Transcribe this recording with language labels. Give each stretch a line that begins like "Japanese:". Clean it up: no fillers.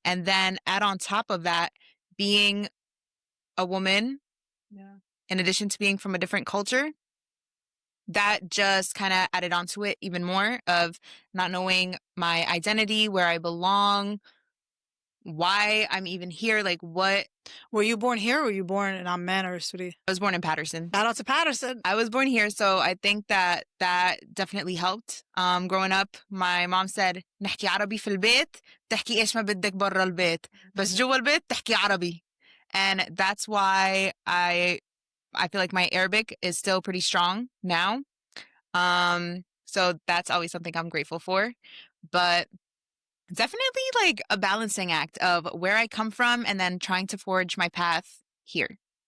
English: And then add on top of that, being a woman, in addition to being from a different culture, that just kind of added onto it even more of not knowing my identity, where I belong, why I'm even here, like what. Were you born here or were you born in Amman or Suri? I was born in Patterson. Shout out to Patterson. I was born here, so I think that that definitely helped. Growing up, my mom said,
Arabic: نحكي عربي في البيت تحكي إيش ما بدك برا البيت بس جوا البيت تحكي عربي.
English: And that's why I feel like my Arabic is still pretty strong now. So that's always something I'm grateful for. But definitely like a balancing act of where I come from and then trying to forge my path here.